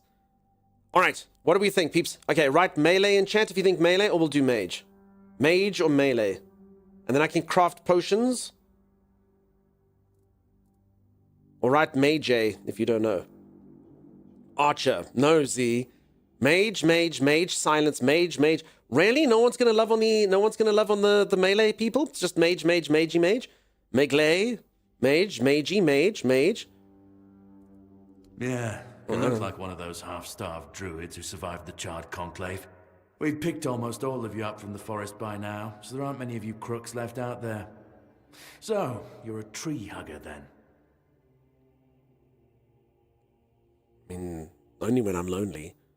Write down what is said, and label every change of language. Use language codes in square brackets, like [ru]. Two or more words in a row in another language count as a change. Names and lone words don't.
[en] Alright, what do we think, peeps? Okay, write melee in chat if you think melee, or we'll do mage. Mage or melee. And then I can craft potions. Or write mage if you don't know. Archer. No, Z. Mage, mage, mage, silence, mage, mage. Really? No one's gonna love on the melee people? It's just mage, mage, magey, mage? Melee, mage, magey, mage, mage. Yeah, it looks like one of those half-starved druids who survived the Charred Conclave. We've picked almost all of you up from the forest by now, so there aren't many of you crooks left out there. So, you're a tree hugger then? I mean, only when I'm lonely.